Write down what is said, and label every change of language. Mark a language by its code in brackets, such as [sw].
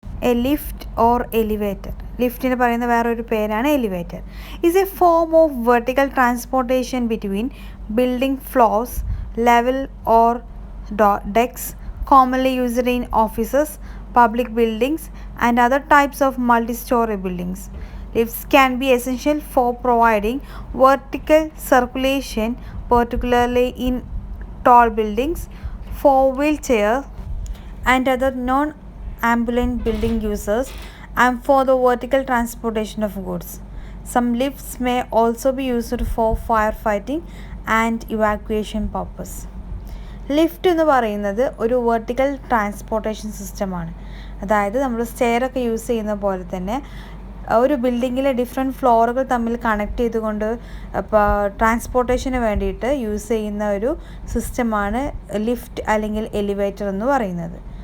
[en] a lift or elevator, [ml] ലിഫ്റ്റിന് പറയുന്ന വേറൊരു പേരാണ് elevator. [en] Is a form of vertical transportation between building floors, level or decks, commonly used in offices, public buildings, and other types of multi-story buildings. Lifts can be essential for providing vertical circulation, particularly in tall buildings, for wheelchair and other non-ambulant building users, and for the vertical transportation of goods. Some lifts may also be used for firefighting and evacuation purpose. [ml] Lift എന്ന് പറയുന്നത് ഒരു vertical transportation സിസ്റ്റമാണ്. അതായത് നമ്മൾ സ്റ്റെയറൊക്കെ use ചെയ്യുന്ന പോലെ തന്നെ ഒരു ബിൽഡിങ്ങിലെ ഡിഫറെൻറ്റ് ഫ്ലോറുകൾ തമ്മിൽ കണക്ട് ചെയ്തുകൊണ്ട് ട്രാൻസ്പോർട്ടേഷന് വേണ്ടിയിട്ട് യൂസ് ചെയ്യുന്ന ഒരു സിസ്റ്റമാണ് ലിഫ്റ്റ് അല്ലെങ്കിൽ എലിവേറ്റർ എന്ന് പറയുന്നത്.